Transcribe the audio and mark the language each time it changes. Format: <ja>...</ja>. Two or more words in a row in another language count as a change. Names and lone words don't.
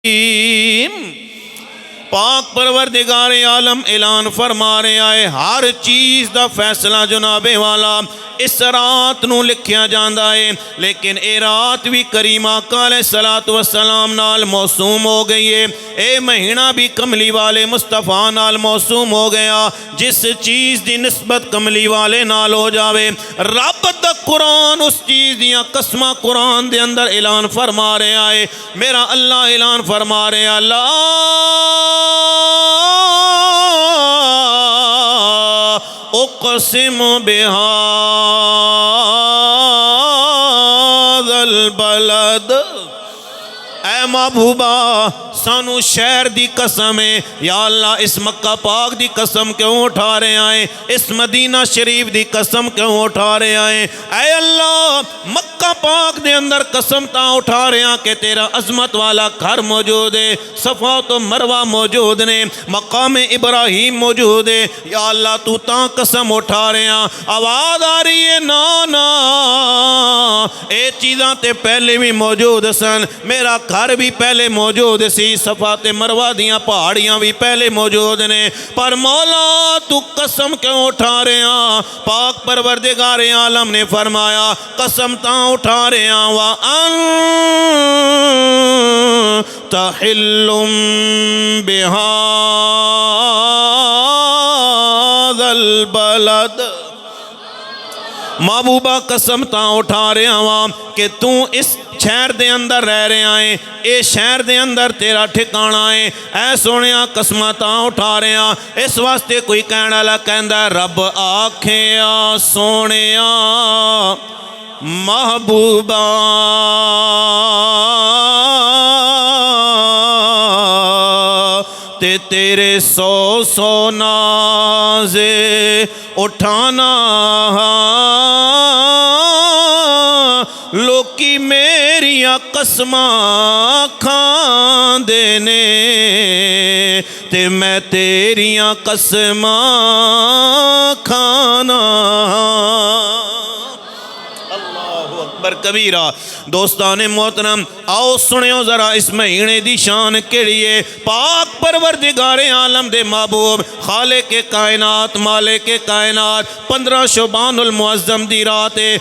<pa>پاک پروردگار عالم اعلان فرما رہا ہے ہر چیز دا فیصلہ جناب والا اس رات نو لکھیا جاندا ہے، لیکن اے رات بھی کریم آقا</pa> <ar>علیہ الصلوۃ والسلام</ar> <pa>نال موسوم ہو گئی ہے، اے مہینہ بھی کملی والے مصطفیٰ نال موسوم ہو گیا۔ جس چیز دی نسبت کملی والے نال ہو جاوے، رب دا قرآن اس چیز دیاں قسمہ قرآن دے اندر اعلان فرما رہا ہے۔</pa> <ur>میرا اللہ اعلان فرما رہا</ur> <ar>لا اقسم بہذا البلد،</ar> <pa>اے محبوبہ سانو شہر دی قسم ہے یا اللہ، اس مکہ پاک دی قسم کیوں اٹھا رہے ہیں، اس مدینہ شریف دی قسم کیوں اٹھا رہے ہیں؟ اے اللہ مکہ پاک دے اندر قسم تا اٹھا رہے ہیں کہ تیرا عظمت والا گھر موجود ہے، صفا تو مروہ موجود نے، مقام ابراہیم موجود ہے، یا اللہ تو تا قسم اٹھا رہے ہیں۔</pa> <ur>آواز آ رہی ہے نا نا،</ur> <pa>اے چیزاں تے پہلے بھی موجود سن، میرا گھر بھی پہلے موجود سی، صفا تے مروہ دیاں پہاڑیاں بھی پہلے موجود نے، پر مولا تو قسم کیوں اٹھا رہے ہیں؟ پاک پروردگار عالم نے فرمایا قسم تاں اٹھا رہے ہیں</pa> <ar>وَأَنْتَ حِلٌّ بِهَذَا الْبَلَدِ،</ar> <pa>محبوبہ قسم تاں اٹھا رہے ہیں کہ تو اس شہر دے اندر رہ رہے ہیں، اے شہر دے اندر تیرا ٹھکانہ ہے، اے سونیا قسمہ تاں اٹھا رہے ہیں۔ اس واسطے کوئی کہنا لگا کہندا رب آکھیا سونیا محبوبہ تے تیرے سو سو نازے اٹھانا، لوکی میریاں قسماں کھان دینے تے میں تیریاں قسماں کھانا۔ کبیرہ دوستان محترم، آؤ سنیو ذرا اس مہینے دی شان کیڑی ہے۔ پاک پروردگار عالم دے محبوب خالق کائنات مالک کائنات 15 شعبان المعظم دی رات ہے۔</pa>